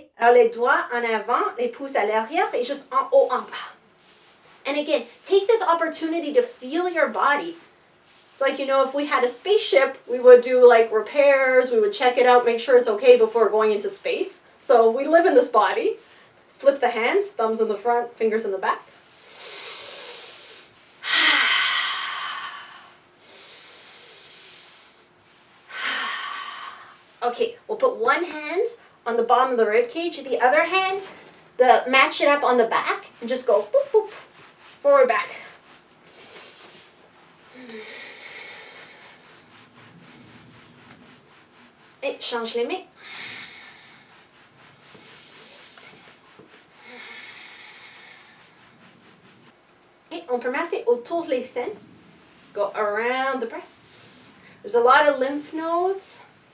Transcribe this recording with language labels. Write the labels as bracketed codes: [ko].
[fr] Alors les doigts en avant, les pouces à l'arrière et juste en haut, en bas. [en] And again, take this opportunity to feel your body. It's like, if we had a spaceship, we would do like repairs, we would check it out, make sure it's okay before going into space. So we live in this body. Flip the hands, thumbs in the front, fingers in the back. Okay, we'll put one hand on the bottom of the rib cage, the other hand, match it up on the back, and just go boop, boop, forward, back. [fr] Et change les mains. Et on peut masser autour des seins. [en] Go around the breasts. There's a lot of lymph nodes.